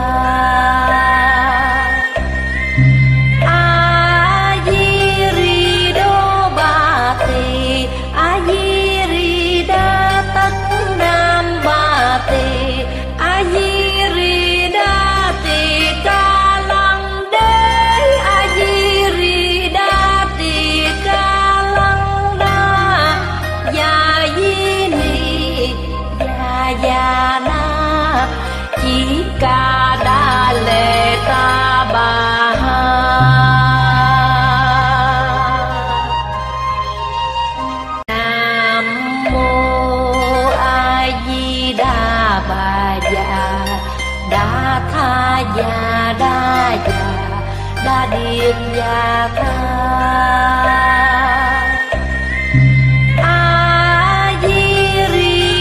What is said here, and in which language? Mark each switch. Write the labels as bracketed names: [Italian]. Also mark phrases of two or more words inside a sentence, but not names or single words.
[Vietnamese] a di ri đô ba tỳ a di ri đa tất nam ba tỳ a di ri đa tỳ ca lăng đế a di ri đa tỳ ca lăng đa ya di ni ya na chỉ ca đa lệ ta bà nam mô a di đà bà già đa tha già đa điệp già tha a di ri